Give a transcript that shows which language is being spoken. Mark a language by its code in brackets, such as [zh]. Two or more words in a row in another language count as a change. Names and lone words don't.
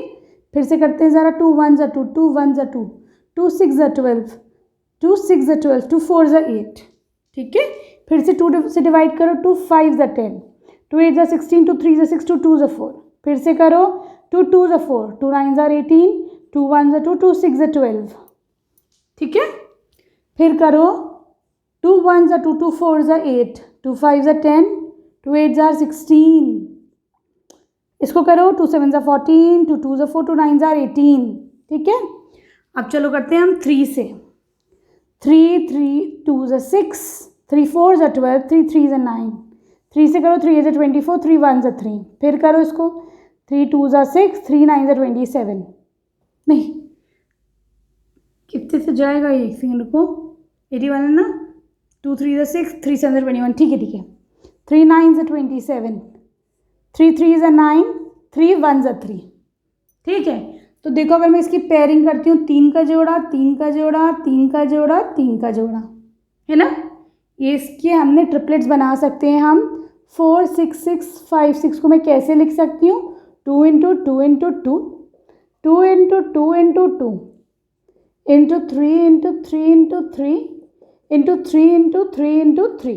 [hi] फिर से करते हैं ज़रा, 2 1 ज़ा 2, 2 1 ज़ा 2, 2 6 ज़ा 12, 2 6 ज़ा 12, 2 4 ज़ा 8, ठीक है। फिर से 2 से डिवाइड करो, 2 5 ज़ा 10, 2 8 ज़ा 16, 2 3 ज़ा 6, 2 2 ज़ा 4, फिर से करो 2 2 ज़ा 4, 2 9 ज़ा 18, 2 1 ज़ा 2, 2 6 ज़ा 12, ठीक है। फिर करो [en] 2 1s are 2, 2 4s are 8, 2 5s are 10, 2 8s are 16. [hi] इसको करो [en] 2 7s are 14, 2 2s are 4, 2 9s are 18. [hi] ठीक है, अब चलो करते हैं हम 3 से. [en] 3 3 2s are 6, 3 4s are 12, 3 3s are 9. [hi] 3 से करो [en] 3 8s are 24, 3 1s are 3. [hi] फिर करो इसको [en] 3 2s are 6, 3 9s are 27. [hi] नहीं, कितने से जाएगा ये, एक सेकंड को, 81 है ना, [en] 2 3s are 6, 3 7s are 21. [hi] ठीक है ठीक है, [en] 3 9s are 27, 3 3s are 9, 3 1s are 3. [hi] ठीक है, तो देखो अगर मैं इसकी पेयरिंग करती हूँ, 3 का जोड़ा 3 का जोड़ा 3 का जोड़ा 3 का जोड़ा, है ना, ये इसके हमने ट्रिपलेट्स बना सकते हैं हम. 4 6 6 5 6 को मैं कैसे लिख सकती हूँ, 2 इंटू 2 इंटू 2, 2 इंटू 2 इंटू 2 इंटू 3 इंटू 3 इंटू 3 इंटू 3 इंटू 3 इंटू 3.